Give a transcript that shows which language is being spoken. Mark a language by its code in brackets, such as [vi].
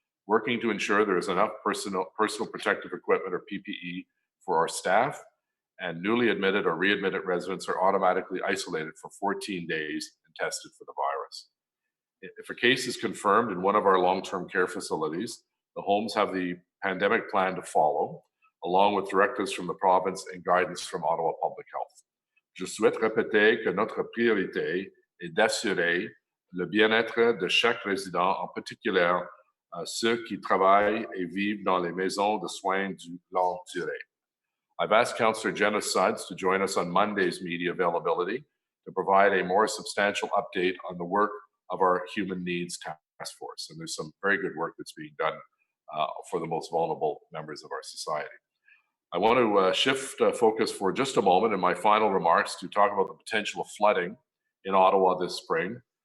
[en] Working to ensure there is enough personal protective equipment or PPE for our staff, and newly admitted or readmitted residents are automatically isolated for 14 days and tested for the virus. If a case is confirmed in one of our long-term care facilities, the homes have the pandemic plan to follow, along with directives from the province and guidance from Ottawa Public Health. [fr] Je souhaite répéter que notre priorité est d'assurer le bien-être de chaque résident, en particulier ceux qui travaillent et vivent dans les maisons de soins de longue durée. [en] I've asked Councillor Jenna Suds to join us on Monday's media availability to provide a more substantial update on the work of our Human Needs Task Force. And there's some very good work that's being done for the most vulnerable members of our society. I want to shift focus for just a moment in my final remarks to talk about the potential of flooding in Ottawa this spring.